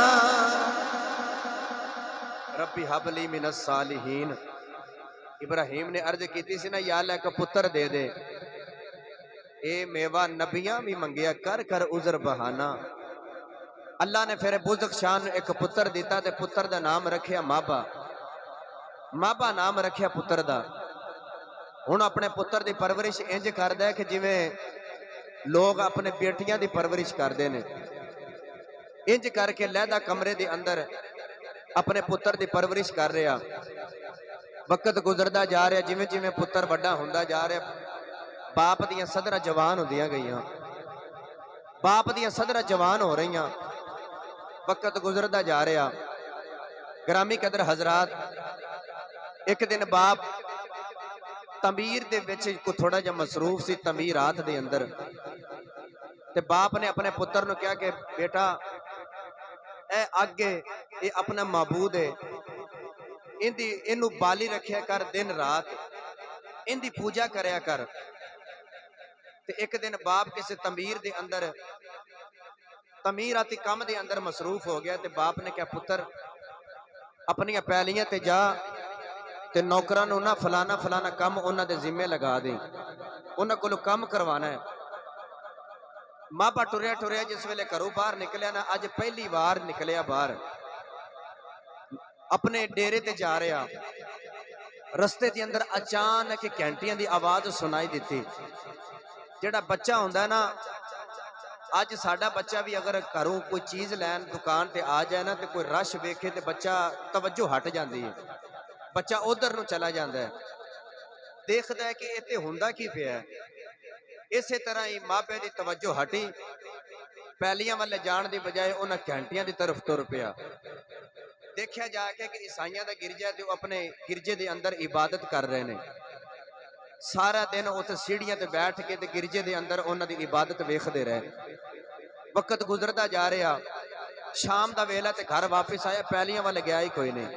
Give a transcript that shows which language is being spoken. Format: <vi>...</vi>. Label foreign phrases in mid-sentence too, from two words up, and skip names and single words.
<ar>ربی حب لی من الصالحین.</ar> <pa>ابراہیم نے عرض کیتی سی نا یا اللہ ایک پتر دے دے. اے میوہ نبیاں بھی منگیا, کر کر عذر بہانا. اللہ نے پھر بزخشان ایک پتر دیتا تے پتر دا نام رکھیا مابا. مابا نام رکھیا پتر دا. ہن اپنے پتر دی پرورش انج کردا ہے کہ جویں لوگ اپنے بیٹیاں دی پرورش کردے نے. انج کر کے لہدا کمرے دے اندر اپنے پتر دی پرورش کر رہا. وقت گزردا جا رہا, جویں جویں پتر بڑا ہوندا جا رہا, باپ دیاں صدراں جوان ہوندیاں گئیاں, باپ دیاں صدراں جوان ہو رہیاں. وقت گزردا جا رہا. گرامی قدر حضرات, ایک دن باپ تعمیر دے وچ کو تھوڑا جا مصروف سی تعمیرات دے اندر, تے باپ نے اپنے پتر نو کہا کہ بیٹا اے آگے اے اپنا معبود ہے, اینو بالی رکھیا کر دن رات, ان دی پوجا کریا کر. تے ایک دن باپ کسی تعمیر دے اندر تعمیراتی کام دے اندر مصروف ہو گیا. تے باپ نے کہا پتر اپنی پیلیاں تے جا تے نوکراں نو نہ فلانا فلانا کام انہاں دے ذمے لگا دیں, انہاں کولوں کام کروانا ہے. مابا ٹریا ٹریا جس ویلے گھروں باہر نکلیا نا, اج پہلی بار نکلیا باہر, اپنے ڈیرے تے جا رہا. رستے دے اندر اچانک گھنٹیاں دی آواز سنائی دیتی. جڑا بچہ ہوندا ہے نا, اج ساڈا بچہ بھی اگر گھروں کوئی چیز لین دکان تے آ جائے نا تے کوئی رش ویکھے تے بچہ توجہ ہٹ جاندی ہے, بچہ ادھر نو چلا جاندا ہے, دیکھدا ہے کہ ایتھے ہوندا کی پیا ہے. اسی طرح ہی ماپے دی توجہ ہٹی, پیلیاں والے جان دی بجائے انہاں گھنٹیاں دی طرف تر پیا. ਦੇਖਿਆ ਜਾ ਕੇ ਕਿ ਈਸਾਈਆਂ ਦਾ ਗਿਰਜਾ ਤੇ ਉਹ ਆਪਣੇ ਗਿਰਜੇ ਦੇ ਅੰਦਰ ਇਬਾਦਤ ਕਰ ਰਹੇ ਨੇ। ਸਾਰਾ ਦਿਨ ਉੱਥੇ ਸੀੜੀਆਂ ਤੇ ਬੈਠ ਕੇ ਤੇ ਗਿਰਜੇ ਦੇ ਅੰਦਰ ਉਹਨਾਂ ਦੀ ਇਬਾਦਤ ਵੇਖਦੇ ਰਹੇ। ਵਕਤ ਗੁਜ਼ਰਦਾ ਜਾ ਰਿਹਾ, ਸ਼ਾਮ ਦਾ ਵੇਲਾ ਤੇ ਘਰ ਵਾਪਸ ਆਇਆ, ਪੈਲੀਆਂ ਵੱਲ ਗਿਆ ਹੀ ਕੋਈ ਨਹੀਂ।</pa>